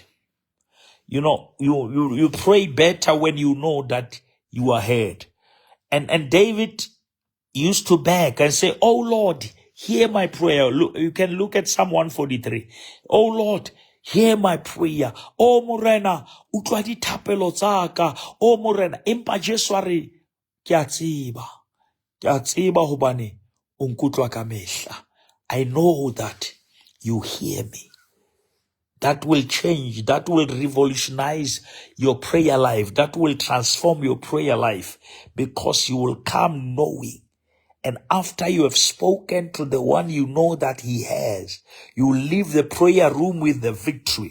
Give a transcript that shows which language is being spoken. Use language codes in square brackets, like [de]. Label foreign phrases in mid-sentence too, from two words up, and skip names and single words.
[en] You know, you pray better when you know that you are heard. And David used to beg and say, oh Lord, hear my prayer. Look, you can look at Psalm 143. Oh Lord, hear my prayer. [st] Oh Morena, utlwa dithapelo tsaka. Oh Morena, empa Jesu a re, ke a tseba hobane o nkutlwa ka mehla. [en] I know that you hear me. That will change, that will revolutionize your prayer life, that will transform your prayer life, because you will come knowing. And after you have spoken to the one you know that he has, you leave the prayer room with the victory.